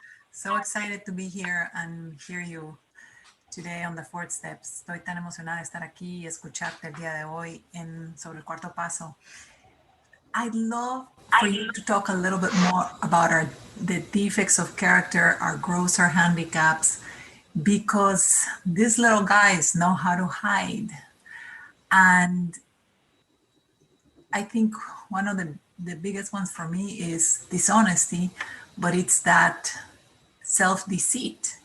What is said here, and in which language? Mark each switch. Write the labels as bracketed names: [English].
[English] So excited to be here and hear you today on the 4th steps. [Spanish] Estoy tan emocionada de estar aquí y escucharte el día de hoy sobre el 4º paso. [English] I'd love for you to talk a little bit more about the defects of character, our growths, our handicaps, because these little guys know how to hide. And I think one of the biggest ones for me is dishonesty, but it's that self-deceit.